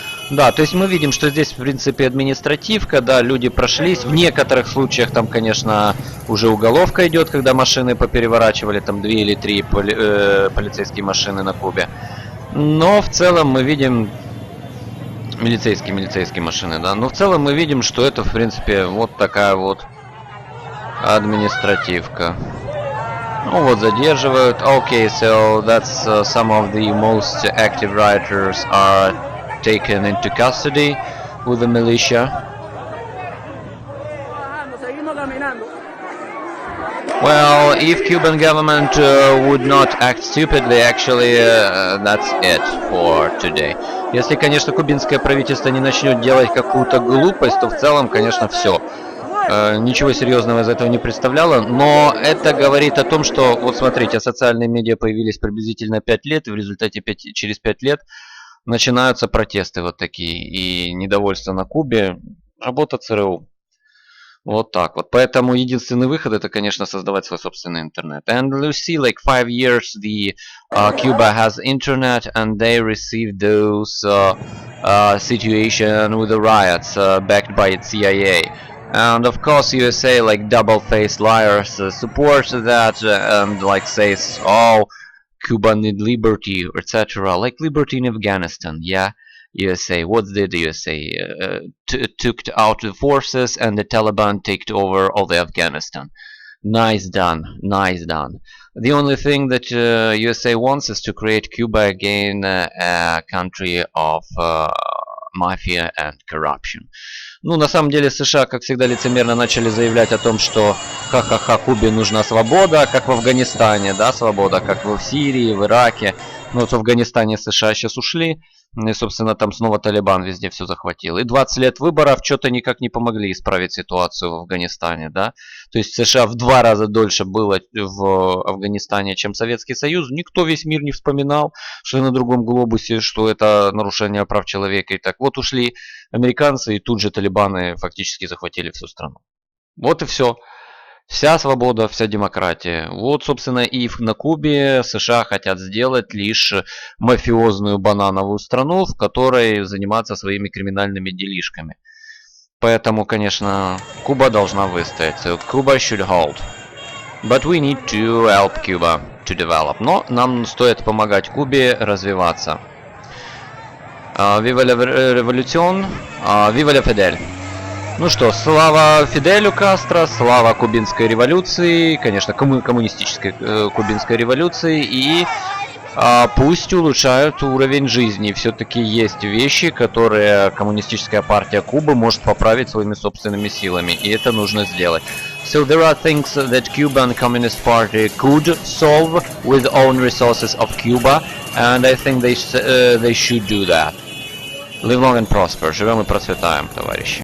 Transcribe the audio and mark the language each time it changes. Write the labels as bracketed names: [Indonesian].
[Russian] Да, то есть мы видим, что здесь в принципе административка, да, люди прошлись, в некоторых случаях там, конечно, уже уголовка идет, когда машины попереворачивали, там 2 или 3 полицейские машины на Кубе, но в целом мы видим милицейские машины, да, но в целом мы видим, что это в принципе вот такая вот административка. Ну вот задерживают. [English] Okay, so that's some of the most active rioters are taken into custody with the militia. Well, if Cuban government would not act stupidly, actually, that's it for today. [Russian] Если, конечно, кубинское правительство не начнет делать какую-то глупость, то в целом, конечно, все. ничего серьезного из этого не представляло, но это говорит о том, что, вот смотрите, социальные медиа появились приблизительно 5 лет, и в результате через 5 лет начинаются протесты вот такие, и недовольство на Кубе, работа ЦРУ. Вот так вот. Поэтому единственный выход это, конечно, создавать свой собственный интернет. [English] And you see, like 5 years, the Cuba has internet, and they received those situation with the riots backed by its CIA. And of course, USA, like double-faced liars, support that and like says, oh, Cuba need liberty, etc. Like liberty in Afghanistan, yeah. USA. What did USA? Took out the forces and the Taliban took over all the Afghanistan. Nice done, nice done. The only thing that USA wants is to create Cuba again a country of mafia and corruption. [Russian] Ну, на самом деле, США, как всегда, лицемерно начали заявлять о том, что ха-ха-ха, Кубе нужна свобода, как в Афганистане, да, свобода, как в Сирии, в Ираке. Ну, вот в Афганистане США сейчас ушли, и, собственно, там снова Талибан везде все захватил. И 20 лет выборов что-то никак не помогли исправить ситуацию в Афганистане, да. То есть США в 2 раза дольше было в Афганистане, чем Советский Союз. Никто, весь мир не вспоминал, что на другом глобусе, что это нарушение прав человека. И так вот ушли американцы, и тут же талибаны фактически захватили всю страну. Вот и все. Вся свобода, вся демократия. Вот, собственно, и на Кубе США хотят сделать лишь мафиозную банановую страну, в которой заниматься своими криминальными делишками. Поэтому, конечно, Куба должна выстоять. [English] So Cuba should hold. But we need to help Cuba to develop. [Russian] Но нам стоит помогать Кубе развиваться. [Spanish] Viva la revolution, viva la Fidel. [Russian] Ну что, слава Фиделю Кастро, слава кубинской революции, конечно, коммунистической кубинской революции, и пусть улучшают уровень жизни. Все-таки есть вещи, которые коммунистическая партия Кубы может поправить своими собственными силами, и это нужно сделать. [English] So there are things that Cuban Communist Party could solve with own resources of Cuba, and I think they should do that. Live long and prosper. [Russian] Живем и процветаем, товарищи.